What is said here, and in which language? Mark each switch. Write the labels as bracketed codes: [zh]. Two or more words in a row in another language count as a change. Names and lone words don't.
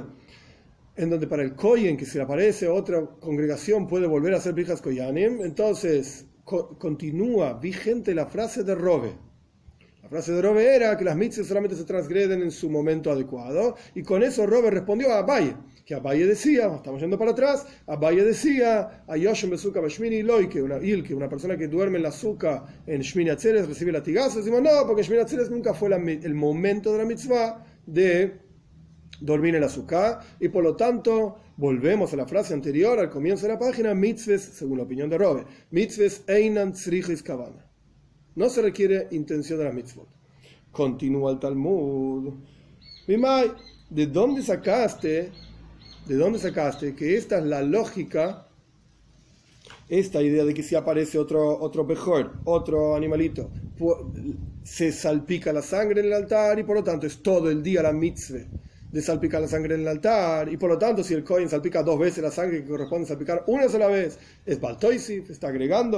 [es] En donde para el kohen que se le aparece otra congregación puede volver a hacer [he] ברכת כהנים, [es] entonces continúa vigente la frase de Rove. La frase de Rove era que las mitzvahs solamente se transgreden en su momento adecuado, y con eso Rove respondió a Abaye, que Abaye decía, estamos yendo para atrás, Abaye decía, [he] היושב בסוכה בשמיני לוקה, [es] que una persona que duerme en la suka en Shmini Atzeres recibe latigazos. Decimos, no, porque Shmini Atzeres nunca fue el momento de la mitzvah de dormir en la suka, y por lo tanto volvemos a la frase anterior al comienzo de la página, mitzvahs, según la opinión de Rove, mitzvahs [he] אינן צריכות כוונה. [es] No se requiere intención de la mitzvot. Continúa el Talmud. Mimai, ¿de dónde sacaste que esta es la lógica, esta idea de que si aparece otro bejor, otro animalito, se salpica la sangre en el altar y por lo tanto es todo el día la mitzvah de salpicar la sangre en el altar, y por lo tanto si el kohen salpica 2 veces la sangre que corresponde salpicar una sola vez, es [he] בעל תוסיף, [es] está agregando?